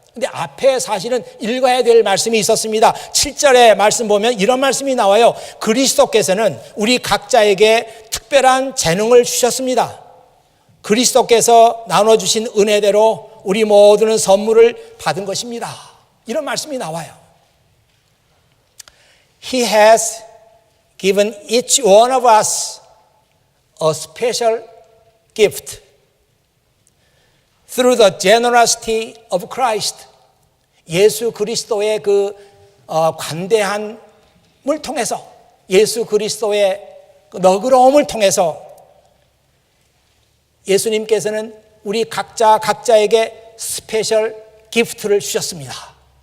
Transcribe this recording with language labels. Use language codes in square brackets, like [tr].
[ko] 근데 앞에 사실은 읽어야 될 말씀이 있었습니다. 7절의 말씀 보면 이런 말씀이 나와요. 그리스도께서는 우리 각자에게 특별한 재능을 주셨습니다. 그리스도께서 나눠주신 은혜대로 우리 모두는 선물을 받은 것입니다. 이런 말씀이 나와요. [en] He has given each one of us a special gift through the generosity of Christ. [ko] 예수 그리스도의 그 관대함을 통해서, 예수 그리스도의 그 너그러움을 통해서 예수님께서는 우리 각자에게 스페셜 기프트를 주셨습니다.